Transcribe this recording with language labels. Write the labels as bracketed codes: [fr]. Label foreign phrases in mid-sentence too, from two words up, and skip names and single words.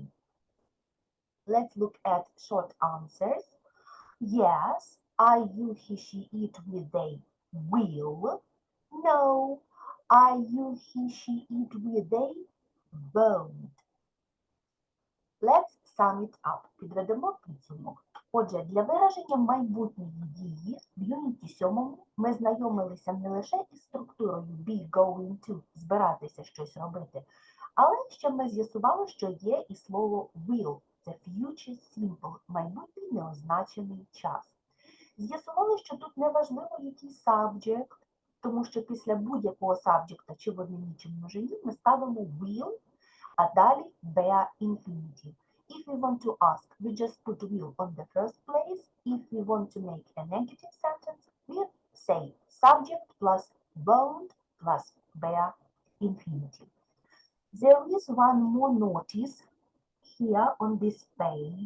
[en] Let's look at short answers. Yes, I, you, he, she, it, we, they will. No, I, you, he, she, it, we, they won't. Let's sum it up. [uk] Підведемо підсумок. Отже, для вираження майбутньої дії в юніті 7 ми знайомилися не лише із структурою [en] be, going to, [uk] збиратися щось робити, але ще ми з'ясували, що є і слово will. Це [en] future simple, [uk] майбутній неозначений час. З'ясували, що тут неважливо, який subject, тому що після будь-якого subject чи в однині, чи множині ми ставимо will, а далі [en] bare infinitive. If we want to ask, we just put will on the first place. If we want to make a negative sentence, we say subject plus won't plus bare infinitive. There is one more notice here on this page.